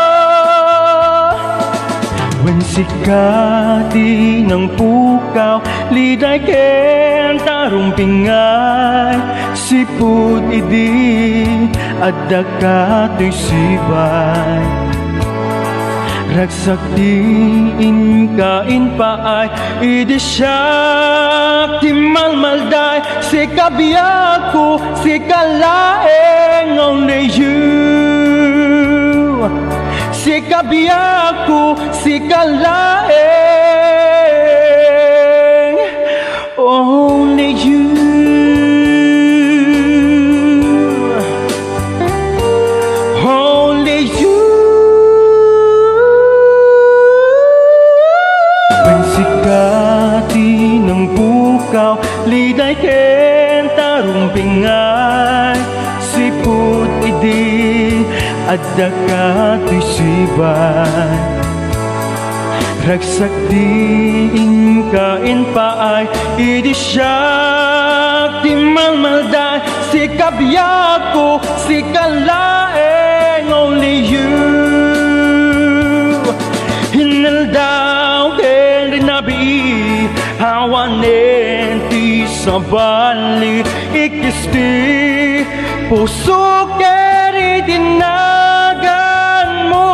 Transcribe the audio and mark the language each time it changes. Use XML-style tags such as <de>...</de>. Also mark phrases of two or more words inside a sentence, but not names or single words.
<ilo>When sikati ng pukaw, liday ken tarong pingay, siput idi at dakato'y sibay. Ragsak diin kain paay, idi siyak di malmalday, si kabiyaku, si kalaeng</ilo> <en>only you.</en> <ilo>Si kabiyaku, si kalaeng</ilo> <en>only you. Only you.</en> <ilo>Sikati ng pukaw, liday ken tarong pingay, siput idi at dakato'y sibay. Ragsak diin kain paay, idi siyak di malmalday, si kabiyaku, si kalaeng</ilo> <en>only you.</en> <ilo>Hinaldaw ken rinabi, hawanen ti sabali, ikisti puso ken itinagan mo.</ilo>